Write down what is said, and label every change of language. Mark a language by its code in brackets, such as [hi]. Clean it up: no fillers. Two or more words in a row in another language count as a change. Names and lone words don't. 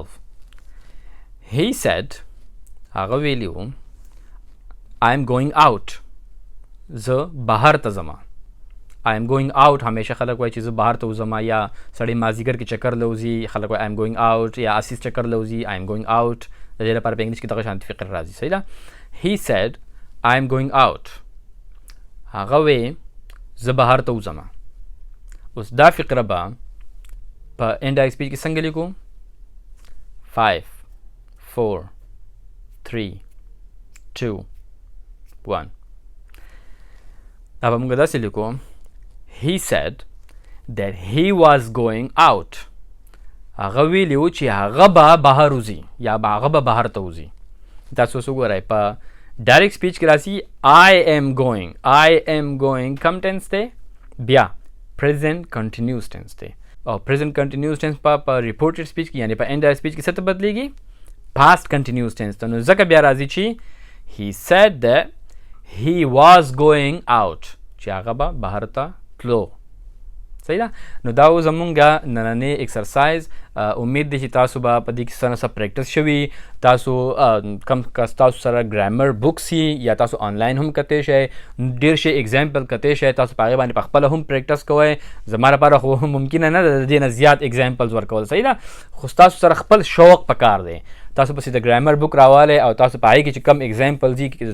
[en] He said [ps] هغه ویلی وو [en] I am going out. [ps] زه بهر ته ځم. [en] I am going out [ps] همیشه خلک وایي چې زه بهر ته وځم یا سړی مازدیګر کې چکر لوځي خلک وایي [en] I am going out [ps] یا اسیس چکر لوځي [en] I am going out. [ps] د دې لپاره په انګلیش کې دغه شانتې فقره راځي. صحیح ده. [en] He said I am going out. [ps] هغه وی زه بهر ته وځم. اوس دا فقره به په [en] indirect speech [ps] کې څنګه لیکو؟ 5 4 3 2 1. دا به موږ داسې لیکو [en] He said that he was going out. [ps] هغه ویلي وو چې هغه به بهر وځي یا هغه به بهر ته وځي. تاسو اوس وګورئ په [en] direct speech [ps] کې راځي [en] I am going [ps] کوم ټینس دی؟ بیا [en] present continuous tense [ps] دی. او [en] present continuous tense [ps] په [en] reported speech [ps] کې یعنی په [en] indirect speech [ps] کې څه ته بدلیږي؟ [en] past continuous tense [ps] ته. نو ځکه بیا راځي چې [en] he said that he was going out [ps] چې هغه به بهر ته تلو. صحیح ده. نو دا و زمونږ نننی exercise امید دی چې تاسو به په دې کې څه نه څه پریکټس شوي تاسو کم کس تاسو سره [en] grammar books [ps] یا تاسو آنلاین هم کتی شئ ډېر شي اگزامپل کتی شئ تاسو په هغې باندې په خپله هم پریکټس کوئ زما لپاره خو ممکنه نه ده د دې نه زیات اگزامپلز ورکول صحیح ده خو تاسو سره خپل شوق پکار دی تاسو پسې د [en] grammar book [ps] راوالی او تاسو په هغې کې چې کم اگزامپلز دي